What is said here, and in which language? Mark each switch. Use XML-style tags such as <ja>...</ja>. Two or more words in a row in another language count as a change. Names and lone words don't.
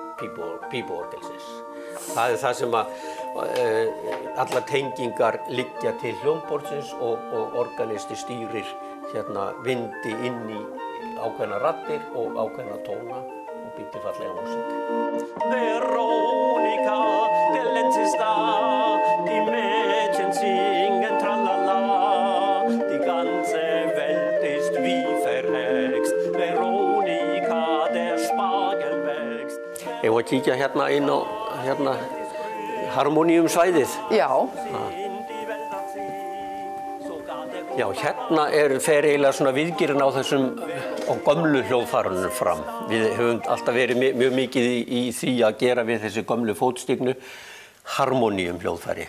<is>Það er það sem að allar tengingar liggja til hljómborðsins og organisti stýrir hérna vindi inn í ákveðna raddir og ákveðna tóna og býr til fallega músík.</is> <de>Veronica, der Lenz da, die Mädchen singen tralala, die ganze Welt ist wie verhext, Veronica, der Spargel wächst.</de> <is>Ég var að kíkja hérna inn á harmoníumsvæðið. Já. Já, hérna fer eiginlega svona viðgerinn á þessum á gömlu hljóðfærunum fram. Við höfum alltaf verið mjög mikið í því að gera við þessi gömlu fótstignu harmoníum hljóðfæri.</is>